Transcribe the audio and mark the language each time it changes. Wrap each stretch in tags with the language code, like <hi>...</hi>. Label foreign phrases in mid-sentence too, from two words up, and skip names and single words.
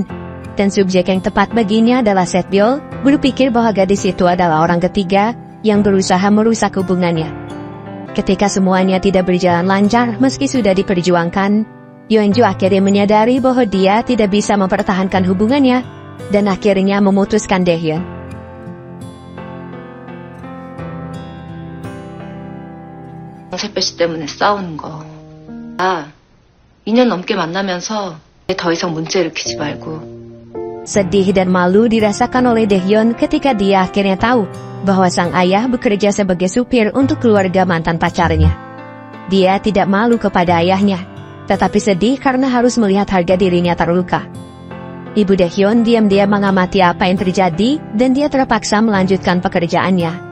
<id>Dan subjek yang tepat baginya adalah Setbyul, berpikir bahwa gadis itu adalah orang ketiga yang berusaha merusak hubungannya. Ketika semuanya tidak berjalan lancar meski sudah diperjuangkan, Yeonju akhirnya menyadari bahwa dia tidak bisa mempertahankan hubungannya, dan akhirnya memutuskan Daehyun.</id> <ko>샛별 씨 때문에 싸우는 거. 2년 넘게 만나면서 더 이상 문제 일으키지 말고.</ko> <id>Sedih dan malu dirasakan oleh Daehyun ketika dia akhirnya tahu bahwa sang ayah bekerja sebagai supir untuk keluarga mantan pacarnya. Dia tidak malu kepada ayahnya, tetapi sedih karena harus melihat harga dirinya terluka. Ibu Daehyun diam-diam mengamati apa yang terjadi dan dia terpaksa melanjutkan pekerjaannya.</id>